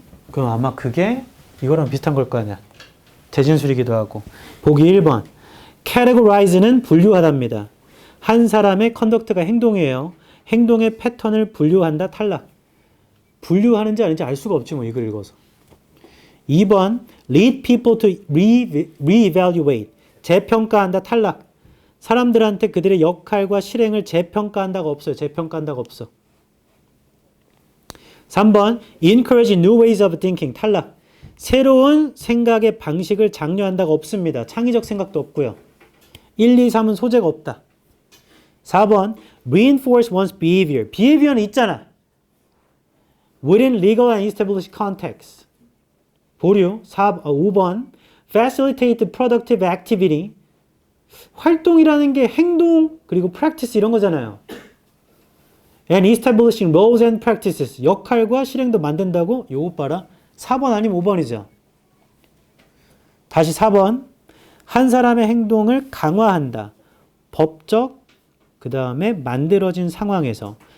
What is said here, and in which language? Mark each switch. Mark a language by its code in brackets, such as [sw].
[ko] 그럼 아마 그게 이거랑 비슷한 걸 거 아니야. 재진술이기도 하고. 보기 1번. categorize는 분류하답니다. 한 사람의 컨덕트가 행동이에요. 행동의 패턴을 분류한다. 탈락. 분류하는지 아닌지 알 수가 없지 뭐 이걸 읽어서. 2번. [en] lead people to re-evaluate. [ko] 재평가한다. 탈락. 사람들한테 그들의 역할과 실행을 재평가한다가 없어요. 재평가한다가 없어. 3번. [en] encourage new ways of thinking. [ko] 탈락. 새로운 생각의 방식을 장려한다가 없습니다. 창의적 생각도 없고요. 1, 2, 3은 소재가 없다. 4번. [en] reinforce one's behavior. [ko] behavior는 있잖아. [en] within legal and established context. [ko] 보류. 5번. [en] facilitate the productive activity. [ko] 활동이라는 게 행동 그리고 practice 이런 거잖아요. [en] and establishing roles and practices. [ko] 역할과 실행도 만든다고? 요거 봐라. 4번 아니면 5번이죠. 다시 4번. 한 사람의 행동을 강화한다. 법적, 그 다음에 만들어진 상황에서.